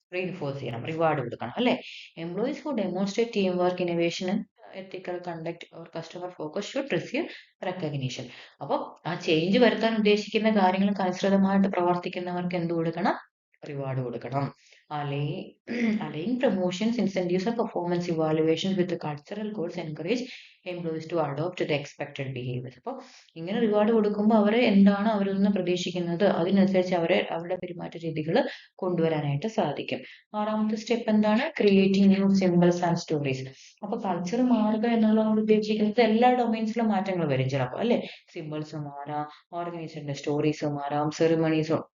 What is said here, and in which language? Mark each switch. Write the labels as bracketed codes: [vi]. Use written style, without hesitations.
[ml] Reinforce ചെയ്യണം, reward കൊടുക്കണം അല്ലെ. [en] Employees who demonstrate team work, innovation, ethical conduct or customer focus should receive recognition. [ml] അപ്പോൾ ആ change വരുത്താൻ ഉദ്ദേശിക്കുന്ന കാര്യങ്ങൾക്ക് അനുസൃതമായിട്ട് പ്രവർത്തിക്കുന്നവർക്ക് എന്ത് കൊടുക്കണം? റിവാർഡ് കൊടുക്കണം. [en] Aligning promotions, incentives and performance evaluations with the cultural goals encourage employees to adopt the expected behaviors. [ml] അപ്പോൾ ഇങ്ങനെ റിവാർഡ് കൊടുക്കുമ്പോൾ അവരെ എന്താണ് അവരിൽ നിന്ന് പ്രതീക്ഷിക്കുന്നത് അതിനനുസരിച്ച് അവരുടെ പെരുമാറ്റ രീതികൾ കൊണ്ടുവരാനായിട്ട് സാധിക്കും. ആറാമത്തെ സ്റ്റെപ്പ് എന്താണ്? [en] Creating new symbols and stories. [ml] അപ്പൊ കൾച്ചർ മാറുക എന്നുള്ളതാണ് ഉദ്ദേശിക്കുന്നത് എല്ലാ ഡൊമൈൻസിലും മാറ്റങ്ങൾ വരും ചിലപ്പോൾ അല്ലെ. സിംബൽസ് മാറാം, ഓർഗനൈസേഷന്റെ സ്റ്റോറീസ് മാറാം, സെറിമണീസ്